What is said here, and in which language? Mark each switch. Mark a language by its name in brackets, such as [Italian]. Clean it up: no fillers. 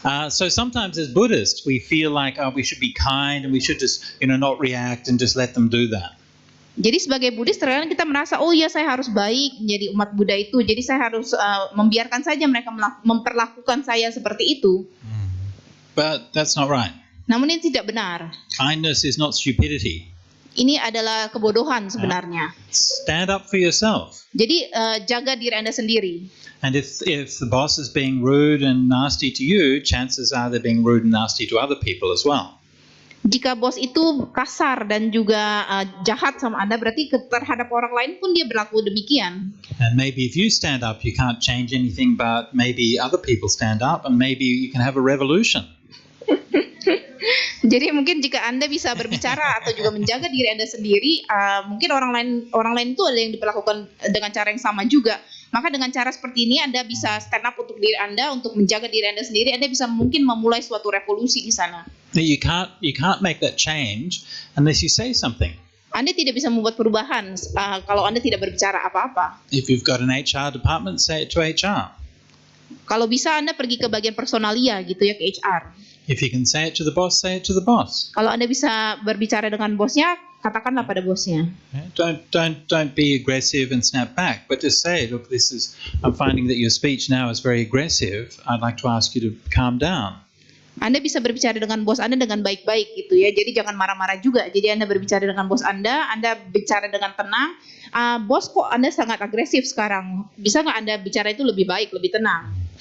[English] So sometimes as Buddhists, we feel like we should be kind and we should just, not react and just let them do that. [Indonesian] Jadi sebagai Buddhis terkadang kita merasa, oh iya saya harus baik menjadi umat Buddha itu, jadi saya harus membiarkan saja mereka memperlakukan saya seperti itu. [English] But that's not right. [Indonesian] Namun ini tidak benar. [English] Kindness is not stupidity. [Indonesian] Ini adalah kebodohan sebenarnya. [English] Stand up for yourself. [Indonesian] Jadi jaga diri Anda sendiri. [English] And if the boss is being rude and nasty to you, chances are they're being rude and nasty to other people as well. [Indonesian] Jika bos itu kasar dan juga jahat sama Anda, berarti terhadap orang lain pun dia berlaku demikian. [English] And maybe if you stand up, you can't change anything, but maybe other people stand up and maybe you can have a revolution. [Indonesian] Jadi mungkin jika Anda bisa berbicara atau juga menjaga diri Anda sendiri, mungkin orang lain itu ada yang diperlakukan dengan cara yang sama juga. Maka dengan cara seperti ini Anda bisa [English] stand up [Indonesian] untuk diri Anda, untuk menjaga diri Anda sendiri. Anda bisa mungkin memulai suatu revolusi di sana. [English] You can't make that change unless you say something. [Indonesian] Anda tidak bisa membuat perubahan kalau Anda tidak berbicara apa-apa. [English] If you've got an HR department, say it to HR. [Indonesian] Kalau bisa Anda pergi ke bagian personalia gitu ya, ke HR. [English] If you can say it to the boss, say it to the boss. [Indonesian] Kalau Anda bisa berbicara dengan bosnya, katakanlah pada bosnya. [English] Don't be aggressive and snap back, but just say, look, I'm finding that your speech now is very aggressive. I'd like to ask you to calm down. [Indonesian] Anda bisa berbicara dengan bos Anda dengan baik-baik gitu ya. Jadi jangan marah-marah juga. Jadi Anda berbicara dengan bos Anda bicara dengan tenang. Bos, kok Anda sangat agresif sekarang? Bisa nggak Anda bicara itu lebih baik, lebih tenang?